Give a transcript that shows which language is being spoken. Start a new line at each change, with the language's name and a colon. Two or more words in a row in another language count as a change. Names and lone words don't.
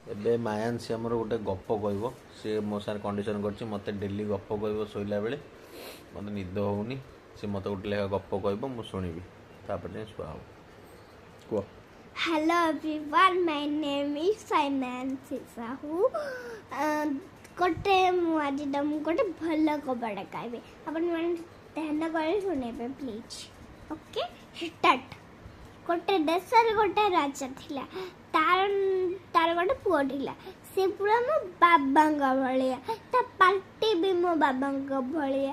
Odia: ଏବେ ମାୟାଂଶୀ ଆମର ଗୋଟେ ଗପ କହିବ। ସେ ମୋ ସାଙ୍ଗରେ କଣ୍ଡିସନ୍ କରିଛି ମୋତେ ଡେଲି ଗପ କହିବ ଶୋଇଲା ବେଳେ। ମୋତେ ନିଦ ହେଉନି, ସେ ମୋତେ ଗୋଟେ ଲେଖା ଗପ କହିବ, ମୁଁ ଶୁଣିବି, ତାପରେ ଯାଇ ଶୁଆ ହେବ। କୁହ।
English: Hello everyone, my name is Financy Sahu.
Odia: ଗୋଟେ ମୁଁ ଆଜି ତମକୁ ଗୋଟେ ଭଲ କବାଟ କହିବି, ଆପଣମାନେ ଧ୍ୟାନ କରି ଶୁଣିବେ ପ୍ଲିଜ୍।
English: OK, start.
Odia: ଗୋଟେ ଦେଶରେ ଗୋଟେ ରାଜା ଥିଲା। ତାର ଗୋଟେ ପୁଅ ଥିଲା। ସେ ପୁରା ମୋ ବାବାଙ୍କ ଭଳିଆ, ତା ପାଟି ବି ମୋ ବାବାଙ୍କ ଭଳିଆ।